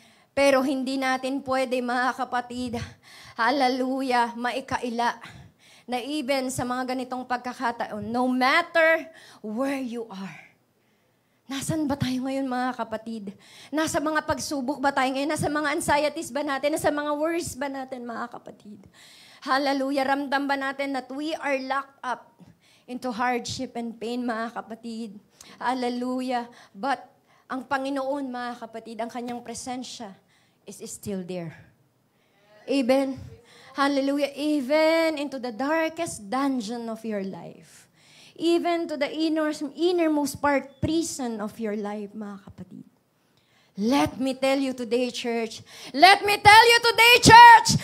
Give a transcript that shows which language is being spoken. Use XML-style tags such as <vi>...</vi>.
<tl>Pero hindi natin pwede, mga kapatid, hallelujah, maikaila na even sa mga ganitong pagkakataon,</tl> <en>no matter where you are.</en> <tl>Nasaan ba tayo ngayon, mga kapatid? Nasa mga pagsubok ba tayo ngayon? Nasa mga anxieties ba natin? Nasa mga worries ba natin, mga kapatid? Hallelujah. Ramdam ba natin</tl> <en>that we are locked up into hardship and pain,</en> <tl>mga kapatid?</tl> <en>Hallelujah.</en> <tl>But ang Panginoon, mga kapatid, ang kanyang presensya</tl> <en>is still there.</en> <tl>Amen. Hallelujah.</tl> <en>Even into the darkest dungeon of your life. Even to the innermost prison of your life,</en> <tl>mga kapatid.</tl> <en>Let me tell you today, church. Let me tell you today, church.</en>